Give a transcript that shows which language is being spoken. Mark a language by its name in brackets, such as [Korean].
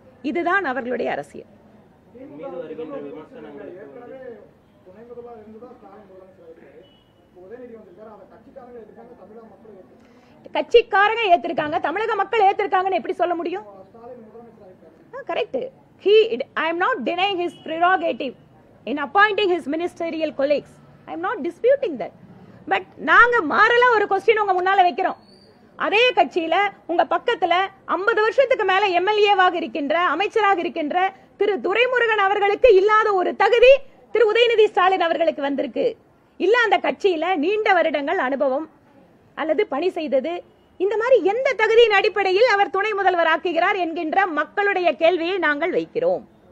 [Tamil] இதுதான் அவர்களுடைய அரசியல். கட்சிக்காரங்க ஏத்திருக்காங்க, தமிழக மக்கள் ஏத்திருக்காங்கன்னு எப்படி சொல்ல முடியும்? Correct. [English] I am not denying his prerogative in appointing his ministerial colleagues. I am not disputing that. [Tamil] But நாங்க மாறல ஒரு क्वेश्चन உங்க முன்னால வைக்கிறோம். அதே கட்சியில உங்க பக்கத்துல 50 வருஷத்துக்கு மேல எம்எல்ஏவாக இருக்கின்ற, அமைச்சராக இருக்கின்ற திரு துரைமுருகன் அவர்களுக்கு இல்லாத ஒரு தகுதி திரு உதயநிதி ஸ்டாலின் அவர்களுக்கு வந்திருக்கு. இல்ல அந்த கட்சியில நீண்ட வருடங்கள் அனுபவம் அல்லது பணி செய்தது, இந்த மாதிரி எந்த தகுதியின் அடிப்படையில் அவர் துணை முதல்வர் ஆக்குகிறார் என்கின்ற மக்களுடைய கேள்வியை நாங்கள் வைக்கிறோம்.